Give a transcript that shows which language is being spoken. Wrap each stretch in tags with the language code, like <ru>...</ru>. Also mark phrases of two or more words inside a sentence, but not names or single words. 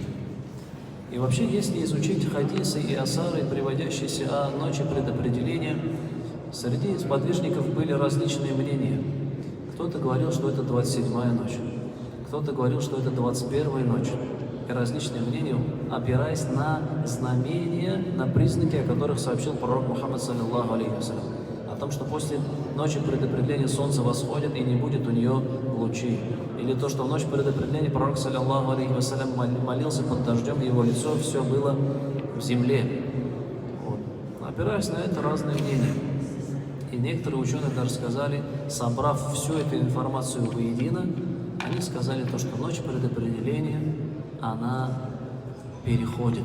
<ru>И вообще, если изучить хадисы и асары, приводящиеся о ночи предопределения, среди сподвижников были различные мнения. Кто-то говорил, что это 27-я ночь, кто-то говорил, что это 21-я ночь. И различные мнения, опираясь на знамения, на признаки, о которых сообщил пророк Мухаммад,</ru> <ar>صلى الله عليه وسلم.</ar> <ru>О том, что после ночи предопределения солнце восходит и не будет у нее лучей. Или то, что в ночь предопределения пророк,</ru> <ar>صلى الله عليه وسلم,</ar> <ru>молился под дождем, его лицо все было в земле. Вот. Опираясь на это, разные мнения. И некоторые ученые даже сказали, собрав всю эту информацию воедино, они сказали то, что ночь предопределения она переходит.</ru>